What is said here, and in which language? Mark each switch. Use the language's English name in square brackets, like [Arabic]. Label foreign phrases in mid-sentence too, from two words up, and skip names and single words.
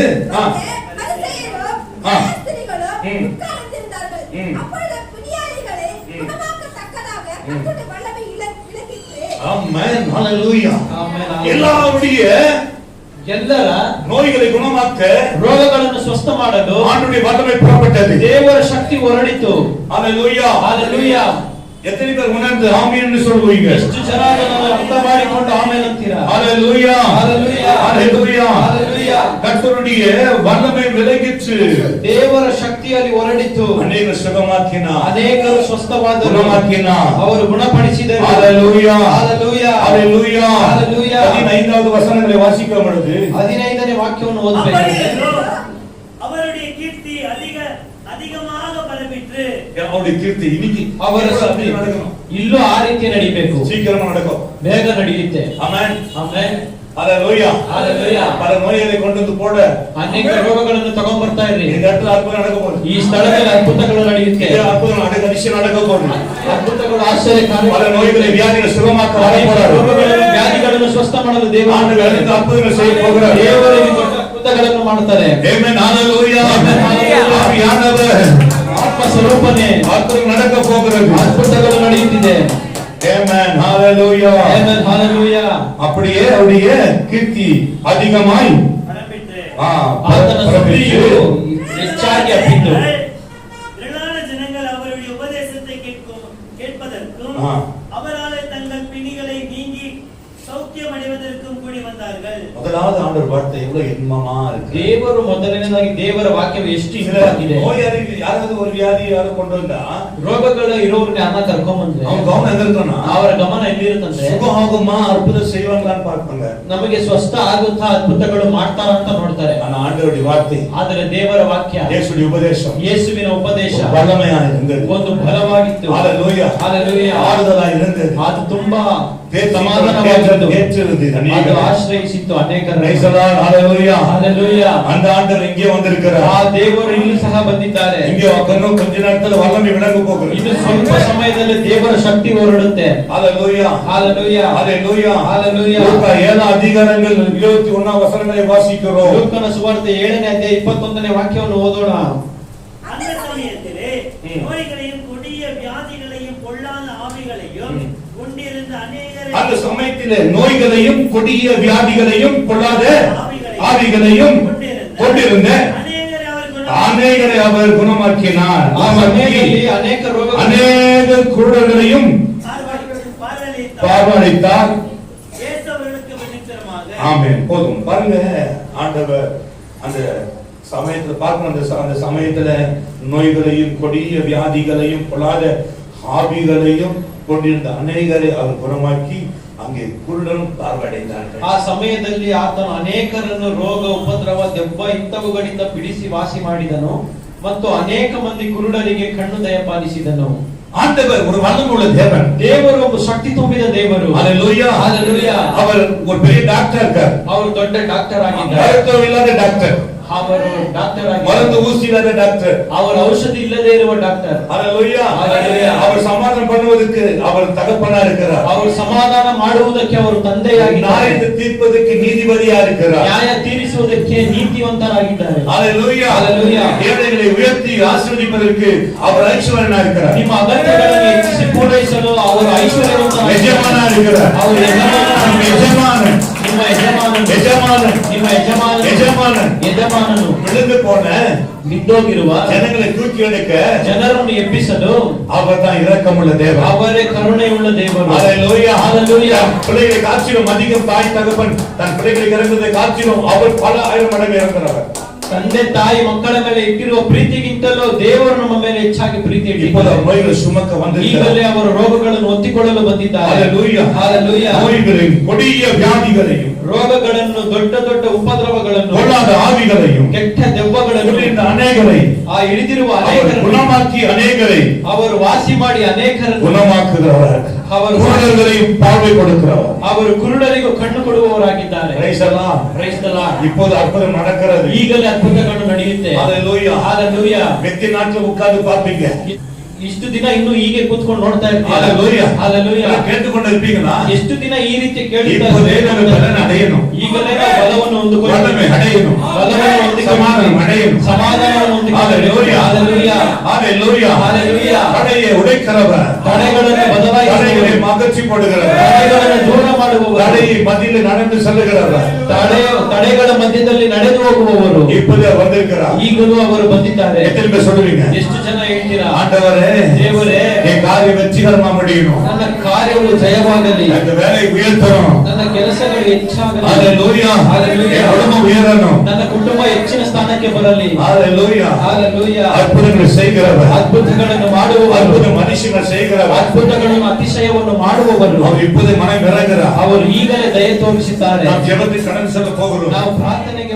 [Tamil] பரிசேயரும் சாஸ்திரிகளும் உட்கார்ந்திருந்தார்கள். அப்பொழுது புனியாளிகளை குணமாக்கத்தக்கதாக கர்த்தருடைய வல்லமை விளங்கிற்று. ஆமென், ஹalleluya. [Kannada] ಆಮೆನ್. [Tamil] எல்லாருடைய [Kannada] ಎಲ್ಲರ [Tamil] நோய்களை குணமாக்க [Kannada] ರೋಗಗಳನ್ನು ಸ್ವಸ್ಥ ಮಾಡಲು [Tamil] ஆண்டவருடைய வல்லமை புறப்பட்டது. [Kannada] ದೇವರ ಶಕ್ತಿ ಹೊರಡಿತು. [Tamil] ஹalleluya, ஹalleluya. எத்தனை பேர் உணர்ந்து ஆமென் என்று சொல்வீங்க? [Kannada] ಎಷ್ಟು ಜನ ಅದನ್ನು ಅರ್ಥ ಮಾಡಿಕೊಂಡು ಆಮೇಲೆ ಅಂತೀರಾ? [Tamil] ஹalleluya, ஹalleluya, ஹalleluya, ஹalleluya. கர்த்தருடைய வல்லமை விளங்கிற்று. [Kannada] ದೇವರ ಶಕ್ತಿಯಲ್ಲಿ ಹೊರಡಿತು. [Tamil] அநேக சுகமாக்கினார், [Kannada] ಅನೇಕರು ಸ್ವಸ್ಥವಾದರು, [Tamil] குணமாக்கினார். [Kannada] ಅವರು ಗುಣಪಡಿಸಿದರು. [Tamil] ஹalleluya, ஹalleluya, ஹalleluya, ஹalleluya. 15வது வசனங்களை வாசிக்கும் பொழுது [Kannada] 15ನೇ ವಾಕ್ಯವನ್ನು ಓದಬೇಕು. [Tamil] அவருடைய கீர்த்தி அதிகமாக பரவிற்று. அவருடைய கீர்த்தி இன்னைக்கு [Kannada] ಅವರ ಶಕ್ತಿ [Tamil] நடக்கணும். [Kannada] ಇಲ್ಲೂ ಆ ರೀತಿ ನಡಿಬೇಕು. [Tamil] சீக்கிரமா நடக்கும். [Kannada] ಬೇಗ ನಡೆಯುತ್ತೆ. [Tamil] ஆமென், [Kannada] ಆಮೆನ್. [Tamil] ஹalleluya, ஹalleluya. பல நோய்களை கொண்டு வந்து போட [Kannada] ಅನೇಕ ರೋಗಗಳನ್ನು ತಗೊಂಡ್ ಬರ್ತಾ ಇರ್ರಿ. [Tamil] இந்த இடத்துல அற்புதம் நடக்க போகுது. [Kannada] ಈ ಸ್ಥಳದಲ್ಲಿ ಅದ್ಭುತಗಳು ನಡೆಯುತ್ತೆ. [Tamil] இந்த அற்புதம் அதிசயம் நடக்க போகுது. [Kannada] ಅದ್ಭುತಗಳು, ಆಶ್ಚರ್ಯಕಾರಿ [Tamil] பல நோய்களை வியாதிகளை சுகமாக்க வர போறார். [Kannada] ರೋಗಗಳನ್ನು, ವ್ಯಾಧಿಗಳನ್ನು ಸ್ವಸ್ಥ ಮಾಡಲು ದೇವರು [Tamil] ஆண்டவர் இந்த அற்புதங்களை செய்ய போகிறார். [Kannada] ದೇವರಿಗೆ ದೊಡ್ಡ ಅದ್ಭುತಗಳನ್ನು ಮಾಡುತ್ತಾರೆ. [Tamil] ஆமென், ஹalleluya, ஆமென், ஹalleluya. ஆவியானவர் [Kannada] ಆತ್ಮ ಸ್ವರೂಪನೇ [Tamil] அற்புதம் நடக்க போகிறது. [Kannada] ಅದ್ಭುತಗಳು ನಡೆಯುತ್ತಿದೆ. [Tamil] ஆமென், ஹalleluya. [Kannada] ಆಮೆನ್, ஹalleluya. [Tamil] அப்படியே அவருடைய கீர்த்தி அதிகமாய் பரவிற்று. [Kannada] ಆತನ ಸ್ತುತಿಯು ಹೆಚ್ಚಾಗಿ ಹಬ್ಬಿತು. [Tamil] திரளான ஜனங்கள் அவருடைய உபதேசத்தை கேட்பதற்கும் அவராலே தங்கள் பிணிகளை நீங்கி சௌக்கியம் அடைவதற்கும் கூடி வந்தார்கள். முதலாவது ஆண்டவர் வார்த்தை எவ்வளவு இன்பமா இருக்கு. [Kannada] ದೇವರು ಮೊದಲನೇದಾಗಿ ದೇವರ ವಾಕ್ಯವು ಎಷ್ಟು [Tamil] சில [Kannada] ಇಂಪಾಗಿದೆ. [Tamil] நோயாளிகள் யாராவது ஒரு வியாதி யாರು கொண்டு வந்தா [Kannada] ರೋಗಗಳ ಇರೋರ್ನ ಅನ್ನ ಕರ್ಕೊಂಡ್ ಬಂದ್ರೆ [Tamil] அவங்க கவனம் எங்க இருக்கணும், [Kannada] ಅವರ ಗಮನ ಎಲ್ಲಿರುತ್ತಂದ್ರೆ [Tamil] சுகம் ஆகுமா அற்புதம் செய்வாங்களான்னு பார்ப்பாங்க. [Kannada] ನಮಗೆ ಸ್ವಸ್ಥ ಆಗುತ್ತಾ ಅದ್ಭುತಗಳು ಮಾಡ್ತಾರ ಅಂತ ನೋಡ್ತಾರೆ. [Tamil] ஆனா ஆண்டவருடைய வார்த்தை, [Kannada] ಆದರೆ ದೇವರ ವಾಕ್ಯ, [Tamil] இயேசுடைய உபதேசம் [Kannada] ಯೇಸುವಿನ ಉಪದೇಶ [Tamil] வல்லமையா இருந்தது. [Kannada] ಒಂದು ಬಲವಾಗಿತ್ತು. [Tamil] ஹalleluya, [Kannada] ಹalleluya. [Tamil] ஆறுதலா இருந்தது. [Kannada] ಅದು ತುಂಬಾ சமாதானವಾಗಿದ್ದು ಏற்றிರುತ್ತದೆ. ಅದು ಆಶ್ರಯಿಸಿತ್ತು ಅನೇಕರನ್ನು. [English] Praise the Lord, hallelujah. [Kannada] ಹalleluya. [Tamil] அந்த ஆண்டவர் இங்கே வந்திருக்கிறார். [Kannada] ಆ ದೇವರು ಇಲ್ಲಿ ಸಹ ಬಂದಿದ್ದಾರೆ. [Tamil] இங்கே இன்னும் கொஞ்ச நேரத்துல வல்லமை விளங்க போகுது. [Kannada] ಇನ್ನು ಸ್ವಲ್ಪ ಸಮಯದಲ್ಲಿ ದೇವರ ಶಕ್ತಿ ಹೊರಡುತ್ತೆ. hallelujah, hallelujah, hallelujah, hallelujah. [Tamil] லூக்கா 7 அதிகாரங்கள் 21 வசனங்களை வாசிக்கிறோம். [Kannada] ಲೂಕನ ಸುವಾರ್ತೆ 7ನೇ ಅಧ್ಯಾಯ 21ನೇ ವಾಕ್ಯವನ್ನು ಓದೋಣ. [Tamil] அந்த சமயத்திலே நோய்களையும் கொடிய வியாதிகளையும் பொல்லாத ஆவிகளையும் கொண்டிருந்த அநேகரை அந்த சமயத்திலே நோய்களையும் கொடிய வியாதிகளையும் பொல்லாத ஆவிகளையும் கொண்டிருந்த அநேகரை அவர் குணமாக்கினார். [Kannada] ಆ ಸಮಯದಲ್ಲಿ ಅನೇಕ ರೋಗಗಳು, [Tamil] அநேக குருடர்களையும் பார்வையளித்தார். இயேசுவுக்கு விநித்திரமாக. ஆமென். போதும் பாருங்க, ஆண்டவர் அந்த சமயத்துல பார்க்கணும். அந்த சமயத்துல நோய்களையும் கொடிய வியாதிகளையும் பொல்லாத ஆவிகளையும் கொண்டிருந்த அநேகரை அவர் குணமாக்கி அங்கே குருடரும் பார்வையடைந்தார்கள். [Kannada] ಆ ಸಮಯದಲ್ಲಿ ಆತನು ಅನೇಕರನ್ನು ರೋಗ, ಉಪದ್ರವ, ದೆವ್ವ ಇಂಥವುಗಳಿಂದ ಬಿಡಿಸಿ ವಾಸಿ ಮಾಡಿದನು ಮತ್ತು ಅನೇಕ ಮಂದಿ ಕುರುಡರಿಗೆ ಕಣ್ಣು ದಯಪಾಲಿಸಿದನು. [Tamil] ஆண்டவர் ஒரு வல்லமையுள்ள தேவன். [Kannada] ದೇವರು ಒಬ್ಬ ಶಕ್ತಿ ತುಂಬಿದ ದೇವರು. [Tamil] ஹalleluya, ஹalleluya. அவர் ஒரு பெரிய டாக்டர் இருக்கார். [Kannada] ಅವರು ದೊಡ್ಡ ಡಾಕ್ಟರ್ ಆಗಿದ್ದಾರೆ. [Tamil] மருத்துவம் இல்லாத டாக்டர், [Kannada] ಅವರು ಡಾಕ್ಟರ್ [Tamil] மருந்து [Kannada] ಆಗಿದ್ದಾರೆ. [Tamil] ஊசி இல்லாத டாக்டர். [Kannada] ಅವರು ಔಷಧಿ ಇಲ್ಲದೆ ಇರುವ ಡಾಕ್ಟರ್. [Tamil] ஹalleluya, ஹalleluya. அவர் சமாதானம் பண்ணுவதற்கு அவர் தகப்பனா இருக்கிறார். [Kannada] ಅವರು ಸಮಾಧಾನ ಮಾಡುವುದಕ್ಕೆ ಅವರು ತಂದೆಯಾಗಿದ್ದಾರೆ. [Tamil] நியாயத்தை தீர்ப்பதற்கு நீதிபதியா இருக்கிறார். [Kannada] ನ್ಯಾಯ ತೀರಿಸುವುದಕ್ಕೆ ನೀತಿವಂತರಾಗಿದ್ದಾರೆ. [Tamil] ஹalleluya, ஹalleluya. ஏழைகளை உயர்த்தி ஆசீர்வதிப்பதற்கு அவர் ஐஸ்வர்யனா இருக்கிறார். [Kannada] ನಿಮ್ಮ ಅಗತ್ಯಗಳನ್ನು ಹೆಚ್ಚಿಸಿ ಪೂರೈಸಲು ಅವರು ಐಶ್ವರ್ಯವಂತರಾಗಿದ್ದಾರೆ. [Tamil] எஜமானா இருக்கிறார். [Kannada] ಅವರು [Tamil] நம்ம எஜமானன், [Kannada] ನಿಮ್ಮ ಯಜಮಾನನು, [Tamil] எஜமானன், [Kannada] ನಿಮ್ಮ ಯಜಮಾನನು, [Tamil] எஜமானன். [Kannada] ಯಜಮಾನನು [Tamil] விழுந்து போன [Kannada] ಬಿದ್ದೋಗಿರುವ [Tamil] ஜனங்களை தூக்கி எடுக்க [Kannada] ಜನರನ್ನು ಎಬ್ಬಿಸಲು [Tamil] அவர் தான் இரக்கமுள்ள தேவன். [Kannada] ಅವರೇ ಕರುಣೆಯುಳ್ಳ ದೇವರು. [Tamil] ஹalleluya, ஹalleluya. பிள்ளைகளை காட்சிலும் அதிகம் தாய் தகப்பன் தன் பிள்ளைகளை இறந்ததை காட்சிலும் அவர் பல ஆயிரம் மடங்கு இறங்குறவர். [Kannada] ತಂದೆ ತಾಯಿ ಮಕ್ಕಳ ಮೇಲೆ ಇಟ್ಟಿರುವ ಪ್ರೀತಿಗಿಂತಲೂ ದೇವರು ನಮ್ಮ ಮೇಲೆ ಹೆಚ್ಚಾಗಿ ಪ್ರೀತಿ [Tamil] இப்போது [Kannada] ಇಟ್ಟಿದ್ದಾರೆ. [Tamil] நோய்கள் சுமக்க வந்திருக்கிறார். [Kannada] ಈಗಲೇ ಅವರು ರೋಗಗಳನ್ನು ಒತ್ತಿಕೊಳ್ಳಲು ಬಂದಿದ್ದಾರೆ. [Tamil] ஹalleluya, ஹalleluya. நோய்களையும் கொடிய வியாதிகளையும் [Kannada] ರೋಗಗಳನ್ನು, ದೊಡ್ಡ ದೊಡ್ಡ ಉಪದ್ರವಗಳನ್ನು, [Tamil] பொல்லாத ஆவிகளையும் [Kannada] ಕೆಟ್ಟ ದೆವ್ವಗಳನ್ನು, [Tamil] இந்த அநேகரை [Kannada] ಆ ಹಿಡಿದಿರುವ [Tamil] அவர் [Kannada] ಅನೇಕರನ್ನು [Tamil] குணமாக்கி அநேகரை [Kannada] ಅವರು ವಾಸಿ ಮಾಡಿ ಅನೇಕರನ್ನು, [Tamil] குணமாக்குகிறவர். [Kannada] ಅವರು [Tamil] குருடர்களையும் பார்வை கொடுக்கிறவர். [Kannada] ಅವರು ಕುರುಡರಿಗೂ ಕಣ್ಣು ಕೊಡುವವರಾಗಿದ್ದಾರೆ. [English] Praise the Lord. Praise the Lord. [Tamil] இப்போது அற்புதம் நடக்கிறது. [Kannada] ಈಗಲೇ ಅದ್ಭುತಗಳು ನಡೆಯುತ್ತೆ. [Tamil] ஹalleluya. [Kannada] Hallelujah. [Tamil] வெத்தி நாட்கள் உட்கார்ந்து பார்ப்பீங்க. [Kannada] ಇಷ್ಟು ದಿನ ಇನ್ನು ಹೀಗೆ ಕೂತ್ಕೊಂಡು ನೋಡ್ತಾ Hallelujah. ಇರ್ತೀರಾ. Hallelujah. [Tamil] கேட்டுக்கொண்டு இருப்பீங்களா? [Kannada] ಎಷ್ಟು ದಿನ ಈ ರೀತಿ ಕೇಳುತ್ತಾ [Tamil] இப்போதே நம்ம பலன் அடையணும். [Kannada] ಈಗಲೇ ನಾವು ಬಲವನ್ನು [Tamil] வல்லமை அடையணும். [Kannada] ಬಲವನ್ನು ಹೊಂದಿಕೊಳ್ಳಿ. [Tamil] சமாதானம் அடையணும். [Kannada] ಸಮಾಧಾನವನ್ನು ಹೊಂದಿಕೊಳ್ಳಿ. Hallelujah. Hallelujah. Hallelujah. Hallelujah. [Tamil] தடையை உடைக்கிறவர். [Kannada] ತಡೆಗಳನ್ನು ಬದಲಾಯಿಸುವವರು. [Tamil] தடைகளை அகற்றி போடுகிறவர். [Kannada] ತಡೆಗಳನ್ನು ದೂರ ಮಾಡುವವರು. [Tamil] தடையை மத்தியில் நடந்து செல்லுகிறவர். [Kannada] ತಡೆಗಳ ಮಧ್ಯದಲ್ಲಿ ನಡೆದು ಹೋಗುವವರು. [Tamil] இப்போது வந்திருக்கிறார். [Kannada] ಈಗಲೂ ಅವರು ಬಂದಿದ್ದಾರೆ. [Tamil] எத்தனை பேர் சொல்லுவீங்க? [Kannada] ಎಷ್ಟು ಜನ ಹೇಳ್ತೀರಾ? [Tamil] ஆண்டவரே, [Kannada] ದೇವರೇ, [Tamil] என் காரியம் வெற்றிகரமா முடியணும். [Kannada] ನನ್ನ ಕಾರ್ಯವು ಜಯವಾಗಲಿ. [Tamil] அந்த வேலை உயர்த்தணும். [Kannada] ನನ್ನ ಕೆಲಸಗಳು ಹೆಚ್ಚಾಗಲಿ. [Tamil] ஹalleluya. [Kannada] Hallelujah. [Tamil] என் குடும்பம் உயரணும். [Kannada] ನನ್ನ ಕುಟುಂಬ ಹೆಚ್ಚಿನ ಸ್ಥಾನಕ್ಕೆ ಬರಲಿ. [Tamil] ஹalleluya. [Kannada] Hallelujah. [Tamil] அற்புதங்களை செய்கிறவர். [Kannada] ಅದ್ಭುತಗಳನ್ನು ಮಾಡುವವರು. [Tamil] அற்புத மனுஷங்கள் செய்கிறவர். [Kannada] ಅದ್ಭುತಗಳನ್ನು ಅತಿಶಯವನ್ನು ಮಾಡುವವರು. [Tamil] அவர் இப்போது மனம் விறகுகிறார். [Kannada] ಅವರು ಈಗಲೇ ದಯೆ ತೋರಿಸಿದ್ದಾರೆ. [Tamil] நாம் ஜெபத்துக்கு கடந்து செல்ல போகிறோம். [Kannada] ನಾವು ಪ್ರಾರ್ಥನೆ